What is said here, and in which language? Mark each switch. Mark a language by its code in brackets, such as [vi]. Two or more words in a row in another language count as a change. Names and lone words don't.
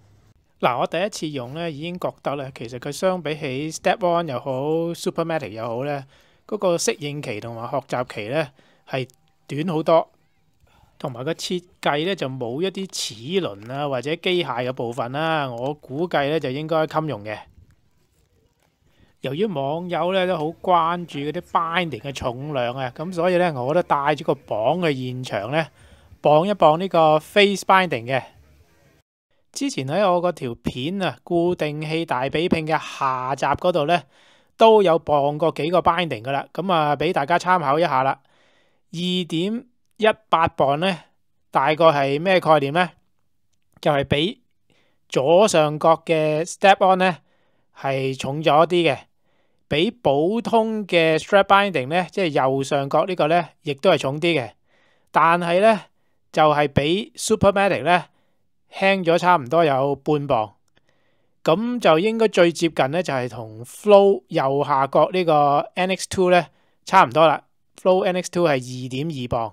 [yue] 嗱，我第一次用咧已經覺得咧，其實佢相比起 Step-on 又好 Supermatic 又好咧，嗰個適應期同埋學習期咧係短好多，同埋個設計咧就冇一啲齒輪啊或者機械嘅部分啦，我估計咧就應該襟用嘅。由於網友咧都好關注嗰啲 binding 嘅重量啊，咁所以咧我都帶咗個磅去現場咧磅一磅呢個 [en] face binding [yue] 嘅。之前喺我嗰條片啊，固定器大比拼嘅下集嗰度咧，都有磅過幾個 binding 噶啦，咁啊俾大家參考一下啦。2.18磅咧，大概係咩概念咧？就係比左上角嘅 Step-on 咧係重咗啲嘅，比普通嘅 [en] strap binding [yue] 咧，即係右上角呢個咧，亦都係重啲嘅。但係咧就係比 Supermatic 咧輕咗差唔多有半磅，咁就應該最接近咧就係同 Flow 右下角呢個 NX2 咧差唔多啦。Flow NX2 係2.2磅。